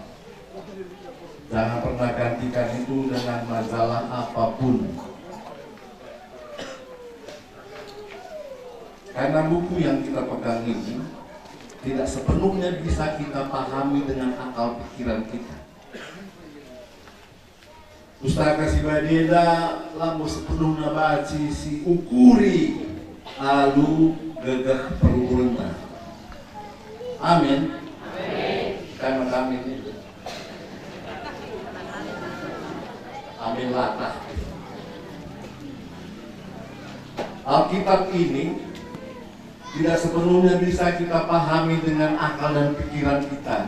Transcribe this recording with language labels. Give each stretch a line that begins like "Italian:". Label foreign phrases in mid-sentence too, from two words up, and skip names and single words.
Indonesian: Jangan pernah gantikan itu dengan majalah apapun. Karena buku yang kita pegang ini tidak sepenuhnya bisa kita pahami dengan akal pikiran kita.
Batak Dairi: Pustaka si badeda lamu sepenuhnya baci si ukuri alu gegah perurungan.
Indonesian: Amin. Karena kami ini amin latah. Alkitab ini tidak sepenuhnya bisa kita pahami dengan akal dan pikiran kita.